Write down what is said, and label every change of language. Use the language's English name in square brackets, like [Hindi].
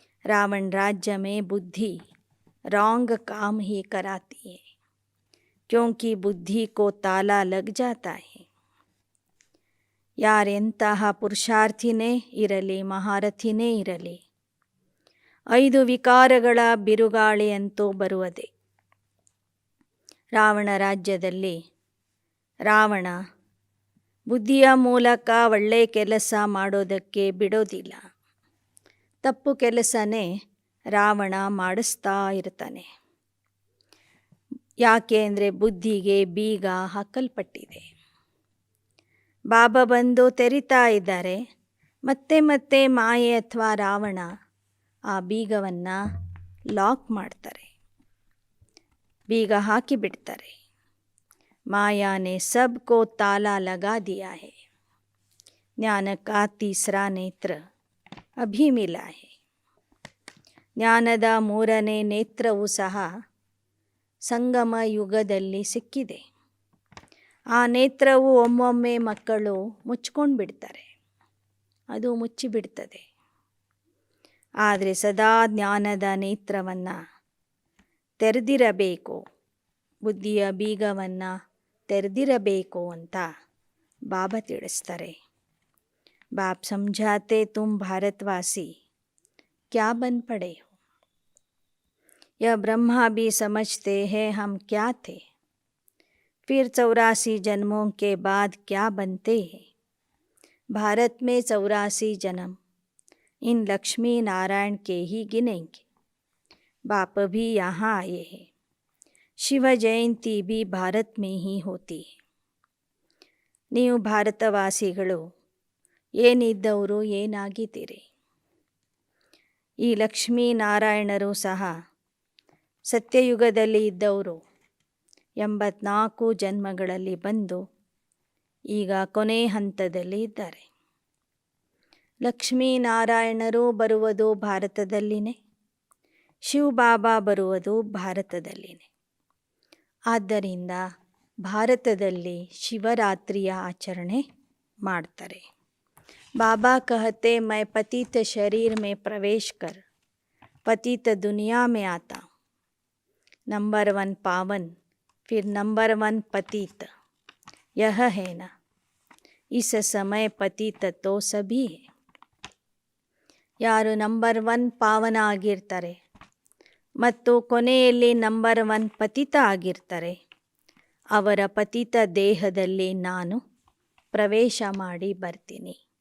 [Hindi] रावण राज्य में बुद्धि रॉन्ग काम ही कराती है, क्योंकि बुद्धि को ताला लग जाता है. [Kannada] ಯಾರೆಂತಹ ಪುರುಷಾರ್ಥಿನೇ ಇರಲಿ, ಮಹಾರಥಿನೇ ಇರಲಿ, 5 ವಿಕಾರಗಳ ಬಿರುಗಾಳಿಯಂತೂ ಬರುವುದೇ. ರಾವಣ ರಾಜ್ಯದಲ್ಲಿ ರಾವಣ ಬುದ್ಧಿಯ ಮೂಲಕ ಒಳ್ಳೆಯ ಕೆಲಸ ಮಾಡೋದಕ್ಕೆ ಬಿಡೋದಿಲ್ಲ. ತಪ್ಪು ಕೆಲಸನೇ ರಾವಣ ಮಾಡಿಸ್ತಾ ಇರ್ತಾನೆ. ಯಾಕೆ ಅಂದರೆ ಬುದ್ಧಿಗೆ ಬೀಗ ಹಾಕಲ್ಪಟ್ಟಿದೆ. ಬಾಬಾ ಬಂದು ತೆರಿತಾ ಇದ್ದಾರೆ. ಮತ್ತೆ ಮತ್ತೆ ಮಾಯೆ ಅಥವಾ ರಾವಣ ಆ ಬೀಗವನ್ನು ಲಾಕ್ ಮಾಡ್ತಾರೆ, ಬೀಗ ಹಾಕಿಬಿಡ್ತಾರೆ. [Hindi] माया ने सबको ताला लगा दिया है. ज्ञान का तीसरा नेत्र अभी मिला है. [Kannada] ಜ್ಞಾನದ ಮೂರನೇ ನೇತ್ರವೂ ಸಹ ಸಂಗಮ ಯುಗದಲ್ಲಿ ಸಿಕ್ಕಿದೆ. ಆ ನೇತ್ರವು ಒಮ್ಮೊಮ್ಮೆ ಮಕ್ಕಳು ಮುಚ್ಕೊಂಡು ಬಿಡ್ತಾರೆ, ಅದು ಮುಚ್ಚಿಬಿಡ್ತದೆ. ಆದರೆ ಸದಾ ಜ್ಞಾನದ ನೇತ್ರವನ್ನು ತೆರೆದಿರಬೇಕು, ಬುದ್ಧಿಯ ಬೀಗವನ್ನು ತೆರೆದಿರಬೇಕು ಅಂತ ಬಾಬಾ ತಿಳಿಸ್ತಾರೆ. [Hindi] बाप समझाते तुम भारतवासी क्या बन पड़े हो. यह ब्रह्मा भी समझते हैं हम क्या थे, फिर 84 जन्मों के बाद क्या बनते हैं. भारत में 84 जन्म इन लक्ष्मी नारायण के ही गिनेंगे. बाप भी यहाँ आए हैं. शिव जयंती भी भारत में ही होती है. [Kannada] ನೀವು ಭಾರತವಾಸಿಗಳು ಏನಿದ್ದವರು ಏನಾಗಿದ್ದೀರಿ. ಈ ಲಕ್ಷ್ಮೀನಾರಾಯಣರು ಸಹ ಸತ್ಯಯುಗದಲ್ಲಿ ಇದ್ದವರು 84 ಜನ್ಮಗಳಲ್ಲಿ ಬಂದು ಈಗ ಕೊನೆ ಹಂತದಲ್ಲಿ ಇದ್ದಾರೆ. ಲಕ್ಷ್ಮೀನಾರಾಯಣರು ಬರುವುದು ಭಾರತದಲ್ಲಿನೇ, ಶಿವಬಾಬಾ ಬರುವುದು ಭಾರತದಲ್ಲಿನೇ. ಆದ್ದರಿಂದ ಭಾರತದಲ್ಲಿ ಶಿವರಾತ್ರಿಯ ಆಚರಣೆ ಮಾಡ್ತಾರೆ. [Hindi] बाबा कहते मैं पतित शरीर में प्रवेश कर पतित दुनिया में आता हूँ. नंबर 1 पावन, फिर नंबर 1 पतित, यह है ना. इस समय पतित तो सभी है. [Kannada] ಯಾರು ನಂಬರ್ 1 ಪಾವನ ಆಗಿರ್ತಾರೆ ಮತ್ತು ಕೊನೆಯಲ್ಲಿ ನಂಬರ್ 1 ಪತಿತ ಆಗಿರ್ತಾರೆ, ಅವರ ಪತಿತ ದೇಹದಲ್ಲಿ ನಾನು ಪ್ರವೇಶ ಮಾಡಿ ಬರ್ತೀನಿ.